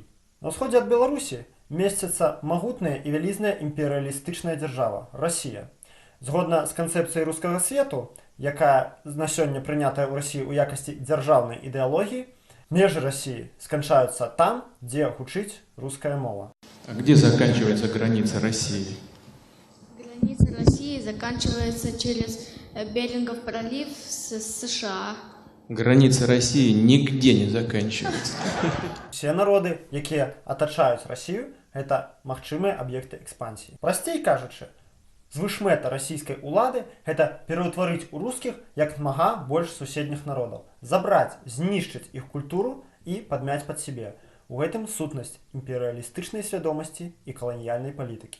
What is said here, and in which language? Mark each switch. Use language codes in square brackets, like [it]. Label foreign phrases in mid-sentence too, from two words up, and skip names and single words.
[be] На ўсходзе ад Беларусі месціцца магутная і вялізная імперыялістычная дзяржава – Расія. Згодна з канцэпцыяй рускага свету, якая на сёння прынятая ў Расіі ў якасці дзяржаўнай ідэалогіі, межы Расіі сканчаюцца там, дзе гучыць руская мова. [ru] А где заканчивается граница России? Граница России заканчивается через Берингов пролив с США. Граница России нигде не заканчивается. Все народы, [be] якія атачаюць Расію, гэта магчымыя аб'екты экспансіі. Прасцей кажучы, звышмэта расійскай улады гэта пераўтварыць у рускіх як мага больш суседніх народаў, забраць, знішчыць іх культуру і падмяць пад сябе. У гэтым сутнасць імперыялістычнай свядомасці і каланіяльнай палітыкі.